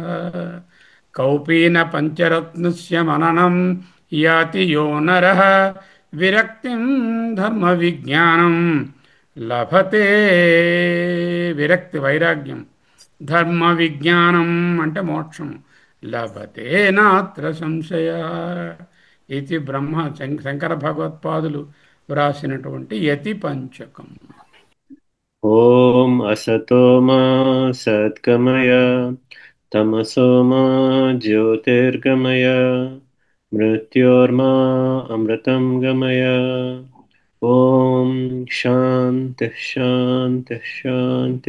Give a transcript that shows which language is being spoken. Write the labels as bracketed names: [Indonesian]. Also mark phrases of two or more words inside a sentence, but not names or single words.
[Sanskrit] కౌపీన పంచరత్నస్య మననం యాతి యో నరః విరక్తిం ధర్మ విజ్ఞానం లభతే. [Telugu] విరక్తి వైరాగ్యం, ధర్మ విజ్ఞానం అంటే మోక్షం. [Sanskrit] లభతే నాత్ర సంశయ. [Telugu] ఇది బ్రహ్మ శంకర భగవత్పాదులు వ్రాసినటువంటి యతి పంచకం. [Sanskrit] ॐ असतो मा सद्गमय तमसो मा ज्योतिर्गमय मृत्योर्मा अमृतं गमय. ॐ शान्तिः शान्तिः शान्तिः.